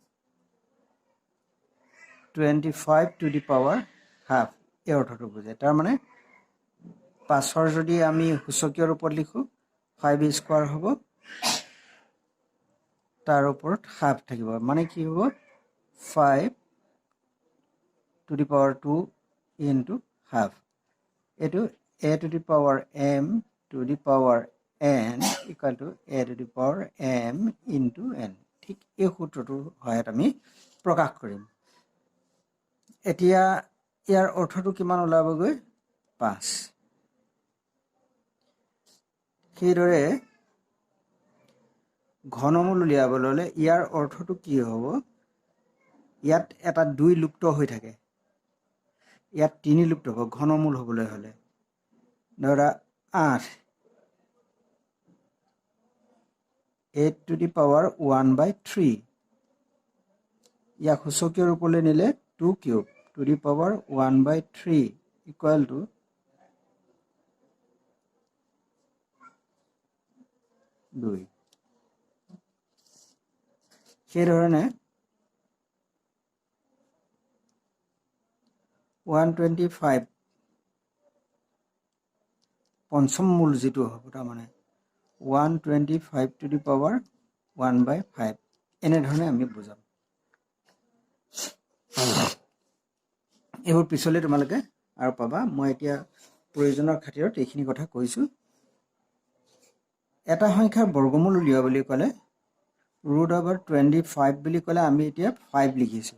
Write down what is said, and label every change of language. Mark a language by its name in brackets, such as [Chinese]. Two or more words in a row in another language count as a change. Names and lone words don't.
[English] 25 to the power half [Assamese] এই অৰ্থটো বুজায় তাৰ মানে 5ৰ যদি আমি সূচকীয় ৰূপত লিখোঁ 5 স্কোৱাৰ হ'ব তাৰ ওপৰত হাফ থাকিব মানে কি হ'ব [English] 5 to the power 2 into half [Assamese] এইটো [English] a to the power m to the power n equal to a to the power m into n [Assamese] ঠিক এই সূত্ৰটো হয়ত আমি প্ৰকাশ কৰিম এতিয়া ইয়াৰ অৰ্থটো কিমান ওলাবগৈ 5 সেইদৰে ঘনমূল উলিয়াবলৈ হ'লে ইয়াৰ অৰ্থটো কি হ'ব ইয়াত এটা 2 লুপ্ত হৈ থাকে ইয়াত 3 লুপ্ত হ'ব ঘনমূল হ'বলৈ হ'লে ধৰা 8 [English] 8 to the power 1/3 [Assamese] ইয়াক সূচকীয় ৰূপলৈ নিলে [English] 2 cube to the power 1/3 equal to 2 সেইধৰণে 125 [Assamese] পঞ্চম মূল যিটো হ'ব তাৰমানে [English] 125 to the power 1/5 [Assamese] এনেধৰণে আমি বুজাম এইবোৰ পিছলৈ তোমালোকে আৰু পাবা মই এতিয়া প্ৰয়োজনৰ খাতিৰত এইখিনি কথা কৈছোঁ। এটা সংখ্যাৰ বৰ্গমূল উলিওৱা বুলি ক'লে √25 বুলি ক'লে আমি এতিয়া 5 লিখিছোঁ।